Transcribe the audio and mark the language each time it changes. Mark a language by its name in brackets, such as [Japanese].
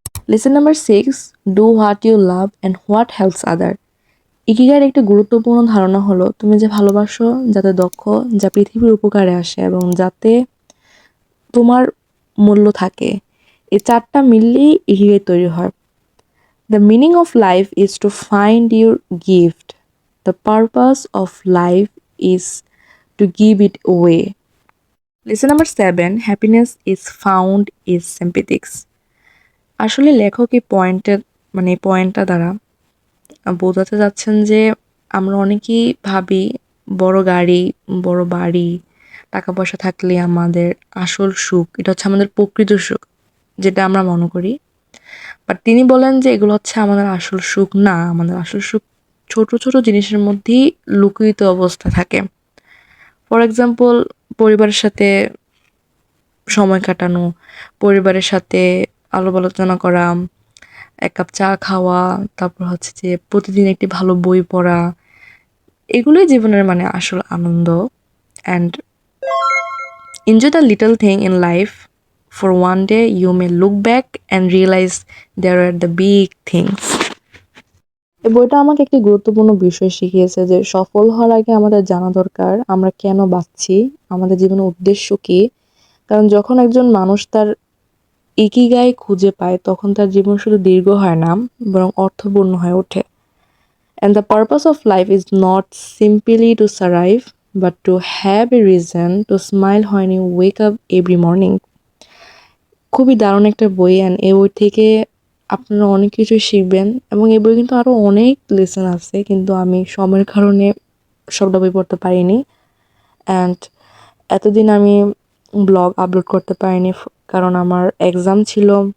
[English] Lesson number 6, do what you love and what helps other. [Bangla] ইকিগাইয়ের একটি গুরুত্বপূর্ণ ধারণা হলো তুমি যে ভালোবাসো, যাতে দক্ষ, যা পৃথিবীর উপকারে আসে এবং যাতে তোমার মূল্য থাকে। এই 4টা মিললেই ইকিগাই তৈরি হয়। [English] The meaning of life is to find your gift. The purpose of life is to give it away. Lesson number 7, happiness is found is sympathics. [Bangla] আসলে লেখক এই পয়েন্টটা দ্বারা বোঝাতে যাচ্ছেন যে আমরা অনেকেই ভাবি বড় গাড়ি, বড় বাড়ি, টাকা পয়সা থাকলে আমাদের আসল সুখ, এটা হচ্ছে আমাদের প্রকৃত সুখ, যেটা আমরা মনে করি। বাট তিনি বলেন যে এগুলো হচ্ছে আমাদের আসল সুখ না, আমাদের আসল সুখ ছোট ছোট জিনিসের মধ্যেই লুকিত অবস্থা থাকে। ফর এক্সাম্পল, পরিবারের সাথে সময় কাটানো, পরিবারের সাথে আলাপ আলোচনা করা, এক কাপ চা খাওয়া, তারপর হচ্ছে যে প্রতিদিন একটি ভালো বই পড়া, এগুলোই জীবনের আসল আনন্দ। [English] And enjoy the little thing in life, for one day you may look back and realize there are the big things. [Bangla] এই বইটা আমাকে একটি গুরুত্বপূর্ণ বিষয় শিখিয়েছে যে সফল হওয়ার আগে আমাদের জানা দরকার আমরা কেন বাঁচছি, আমাদের জীবনের উদ্দেশ্য কী। কারণ যখন একজন মানুষ তার ইকিগাই খুঁজে পায় তখন তার জীবন শুধু দীর্ঘ হয় না, বরং অর্থপূর্ণ হয়ে ওঠে। [English] And the purpose of life is not simply to survive, but to have a reason to smile when you wake up every morning. [Bangla] খুবই দারুণ একটা বই, অ্যান্ড এই বই থেকে আপনারা অনেক কিছু শিখবেন, এবং এই বই কিন্তু আরও অনেক লেসন আছে, কিন্তু আমি সময়ের কারণে সবটা বই পড়তে পারিনি। অ্যান্ড এতদিন আমি ব্লগ আপলোড করতে পারিনি কারণ আমার এক্সাম ছিল।